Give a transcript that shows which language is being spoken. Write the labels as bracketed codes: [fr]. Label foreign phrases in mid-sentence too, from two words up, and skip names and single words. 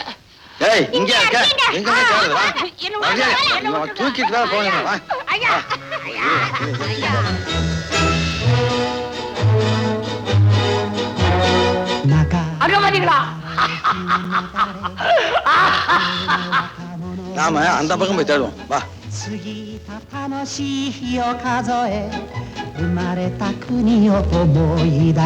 [ta] ஏய், இங்க இருக்க, எங்க போறது? வா. தூக்கிட்டு வேற போங்க. வா. ஐயா அங்க பாத்தீங்களா? நாம அந்த பக்கம் போய் தேடுவோம். வா. [ja] 過ぎた楽しい日を数え生まれた国を思い出